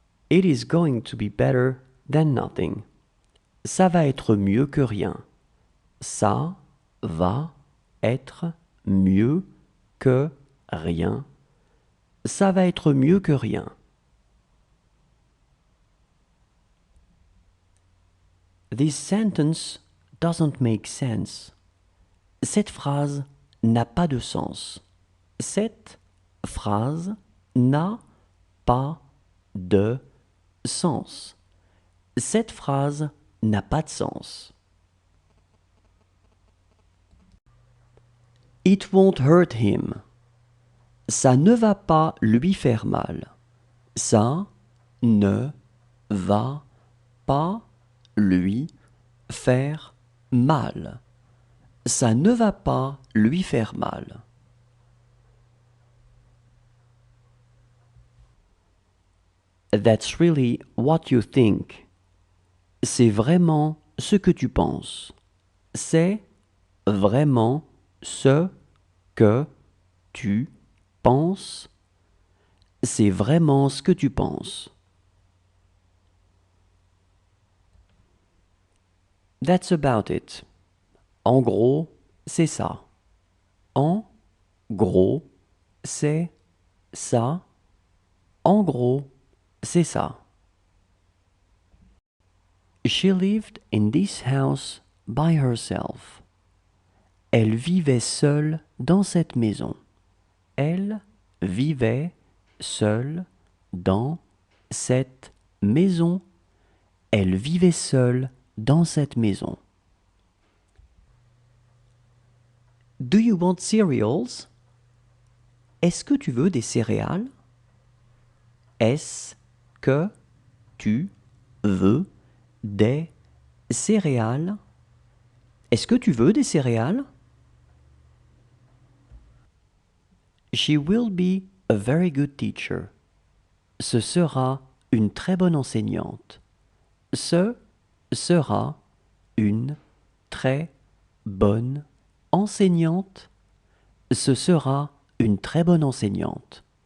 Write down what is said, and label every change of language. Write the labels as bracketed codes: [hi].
[en] It is going to be better than nothing. [fr] Ça va être mieux que rien. Ça va être mieux que rien. Ça va être mieux que rien. [en] This sentence doesn't make sense. [fr] Cette phrase n'a pas de sens. Cette phrase n'a pas de sens. Cette phrase n'a pas de sens. [en] It won't hurt him. [fr] Ça ne va pas lui faire mal. Ça ne va pas lui faire mal. Ça ne va pas lui faire mal. [en] That's really what you think. [fr] C'est vraiment ce que tu penses. C'est vraiment ce que tu penses. C'est vraiment ce que tu penses. [en] That's about it. [fr] En gros, c'est ça. En gros, c'est ça. En gros, c'est ça. [en] She lived in this house by herself. [fr] Elle vivait seule dans cette maison. Elle vivait seule dans cette maison. Elle vivait seule dans cette maison. [en] Do you want cereals? [fr] Est-ce que tu veux des céréales? Est-ce que tu veux des céréales? Est-ce que tu veux des céréales? [en] She will be a very good teacher. [fr] Ce sera une très bonne enseignante. Ce sera une très bonne enseignante. Ce sera une très bonne enseignante.